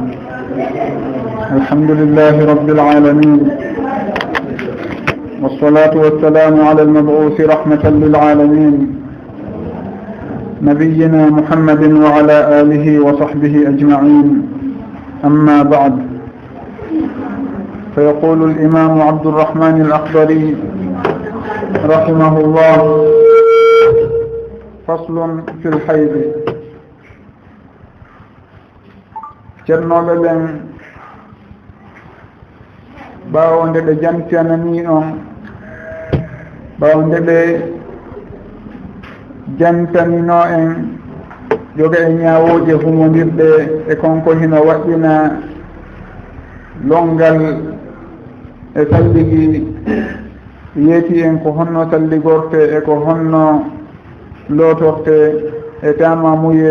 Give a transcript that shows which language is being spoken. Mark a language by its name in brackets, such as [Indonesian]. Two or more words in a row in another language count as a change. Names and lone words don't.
[Arabic] الحمد لله رب العالمين، والصلاة والسلام على المبعوث رحمة للعالمين نبينا محمد وعلى آله وصحبه أجمعين. أما بعد، فيقول الإمام عبد الرحمن الأخضري رحمه الله: فصل في الحيض. [Fula] ceernoɓe ɓen ɓawonde ɓe jantanani on, ɓawonde ɓe jantanino en joga e ñawoje humodirɗe e konko hino waɗɗina longal e salligi yeeti en ko honno salligorte e ko honno lootorte e tamamuye.